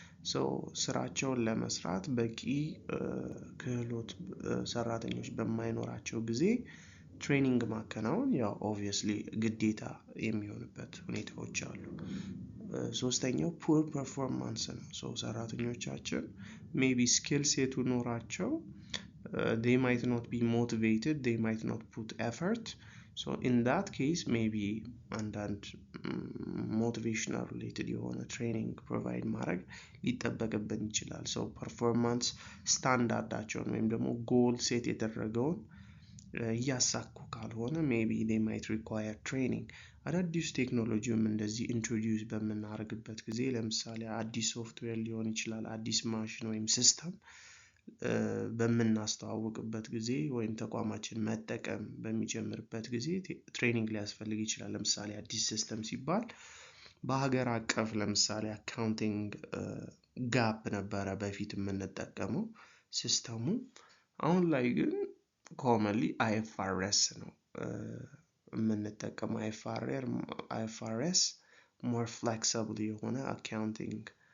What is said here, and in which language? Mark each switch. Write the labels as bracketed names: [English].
[Amharic] so ስራቸውን ለመስራት በቂ ክህሎት ሰራተኞች በማይኖራቸው ጊዜ ትሬኒንግ ማከናወን ያው ኦብቪየስሊ ግዴታ የሚሆንበት ሁኔታዎች አሉ። ሶስተኛው poor performance ነው። so ሰራተኞቻችን maybe skill set ኖራቸው [English] they might not be motivated, they might not put effort. so in that case maybe [Amharic] አንዳንድ motivational related የሆነ training provide ማድረግ ሊጠበቅብን ይችላል። so performance ስታንዳርዳቸውን ወይም ደግሞ goal set የተደረገውን እያሳኩ ካልሆነ [English] maybe they might require training. [Amharic] አዳዲስ ቴክኖሎጂም እንደዚህ ኢንትሮዲዩስ በምናደርግበት ጊዜ ለምሳሌ አዲስ ሶፍትዌር ሊሆን ይችላል አዲስ ማሽን ወይም ሲስተም በምናስተዋውቅበት ጊዜ ወይም ተቋማችን መጠቀም በሚጀምርበት ጊዜ ትሬኒንግ ሊያስፈልግ ይችላል። ለምሳሌ አዲስ ሲስተም ሲባል በሀገር አቀፍ ለምሳሌ አካውንቲንግ ጋፕ ነበረ በፊት የምንጠቀመው ሲስተሙ። አሁን ላይ ግን commonly IFRS ነው የምንጠቀመው። IFRS more flexible የሆነ አካውንቲንግ